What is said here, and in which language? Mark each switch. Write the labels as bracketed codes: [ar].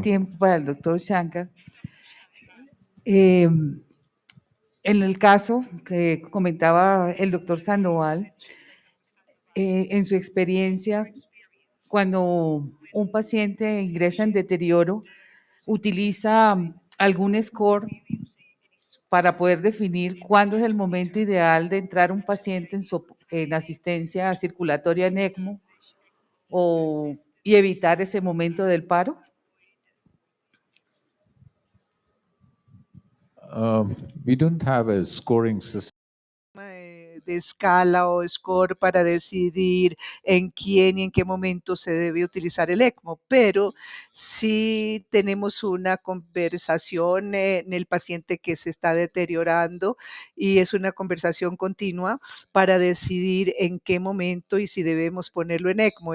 [es] tiempo para el doctor Shankar, en el caso que comentaba el doctor Sandoval, en su experiencia, cuando un paciente ingresa en deterioro, utiliza algún score para poder definir cuándo es el momento ideal de entrar un paciente en asistencia circulatoria en ECMO y evitar ese momento del paro. [en] We don't have a scoring system. [es] De escala o score para decidir en quién y en qué momento se debe utilizar el ECMO, pero sí tenemos una conversación en el paciente que se está deteriorando y es una conversación continua para decidir en qué momento y si debemos ponerlo en ECMO.